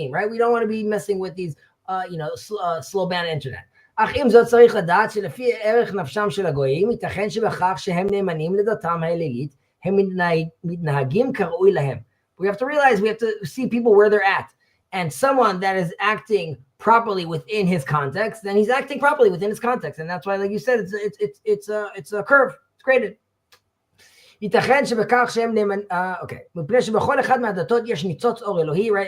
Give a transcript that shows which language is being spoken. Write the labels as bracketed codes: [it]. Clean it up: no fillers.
[en] We don't want to be messing with these, slow band internet. [he] אך אם זאת צריך לדעת שלפי ערך נפשם של הגויים, ייתכן שבכך שהם נאמנים לדתם האלילית, הם מתנהגים כראוי להם. [en] We have to realize, we have to see people where they're at. And someone that is acting properly within his context, then he's acting properly within his context. And that's why, like you said, it's a curve. It's graded. [he] ייתכן שבכך שהם [en] okay. [he] מפני שבכל אחד מהדתות יש ניצוץ אור אלוהי, [en] right?